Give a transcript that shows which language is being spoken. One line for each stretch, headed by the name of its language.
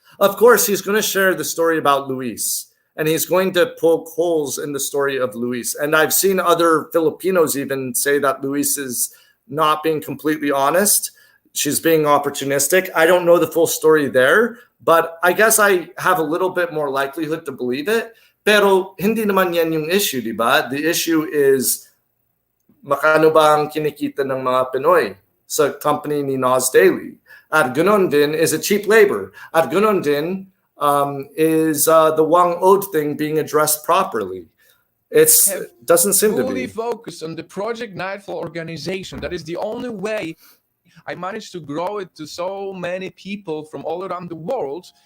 English: Of course, he's going to share the story about Luis. And he's going to poke holes in the story of Luis. And I've seen other Filipinos even say that Luis is not being completely honest. She's being opportunistic. I don't know the full story there. But I guess I have a little bit more likelihood to believe it.
Filipino: Pero hindi naman yan yung issue, di ba?
English: The issue is,
Filipino: makano ba ang kinikita ng mga Pinoy sa company ni Nas Daily? At ganon din
English: is a cheap labor.
Filipino: At ganon din
English: is the Wang Ode thing being addressed properly. It doesn't seem to be. Fully focused on the Project Nightfall organization. That is the only way I managed to grow it to so many people from all around the world.